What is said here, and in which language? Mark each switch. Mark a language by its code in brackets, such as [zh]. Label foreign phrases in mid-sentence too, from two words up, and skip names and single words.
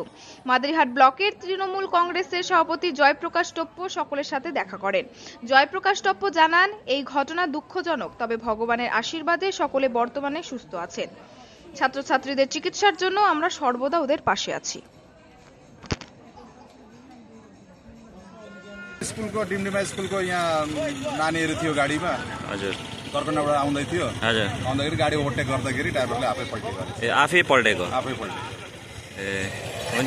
[bn] মাদারিহাট ব্লকের তৃণমূল কংগ্রেসের সভাপতি জয়প্রকাশ টপ্পো সকলের সাথে দেখা করেন। জয়প্রকাশ টপ্পো জানান, এই ঘটনা দুঃখজনক, তবে ভগবানের আশীর্বাদে সকলে বর্তমানে সুস্থ আছেন। ছাত্রছাত্রীদের চিকিৎসার জন্য আমরা সর্বদা ওদের পাশে আছি। [ne] स्कुलको डिमडिमा स्कुलको यहाँ नानीहरू थियो गाडीमा। हजुर, कर्कन्डाबाट आउँदै थियो। हजुर, आउँदाखेरि गाडी ओभरटेक गर्दाखेरि ड्राइभरले आफै पल्टेको। आफै पल्टेको? आफै पल्टेको। ए हुन्छ।